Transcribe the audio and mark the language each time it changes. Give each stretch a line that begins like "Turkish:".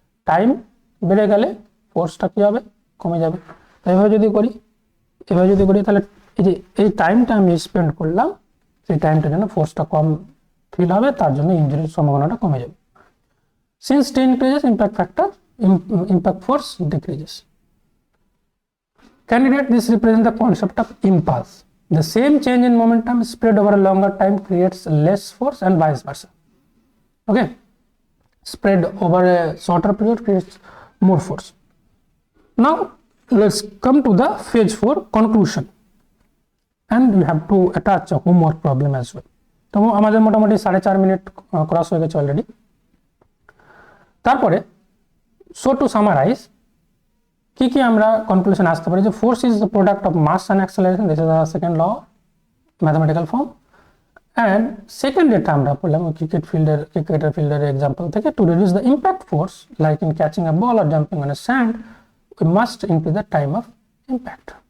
Bangla: Time বেড়ে গেলে ফোর্সটা কী হবে, কমে যাবে। তো এভাবে যদি করি তাহলে এই যে এই টাইমটা আমি স্পেন্ড করলাম, সেই টাইমটার জন্য ফোর্সটা কম ফিল হবে, তার জন্য ইঞ্জুরির সম্ভাবনাটা কমে যাবে।
English: Since t increases impact factor, impact force decreases. Candidate, this represents the concept of impulse. The same change in momentum spread over a longer time creates less force and vice versa. Okay, spread over a shorter period creates more force. Now let's come to the phase 4 conclusion, and we have to attach a homework problem as well.
Bangla: তো আমাদের মোটামুটি 4.5 minute cross হয়ে গেছে already. তারপরে
English: so to summarize
Bangla: কি কি আমরা conclusion আসতে পারি, যে
English: Force is the product of mass and acceleration, this is the second law mathematical form. And second
Bangla: যেটা আমরা বললাম ক্রিকেটার ফিল্ডারের এক্সাম্পল থেকে,
English: To reduce the impact force like in catching a ball আর jumping on a sand, we must increase the time of impact.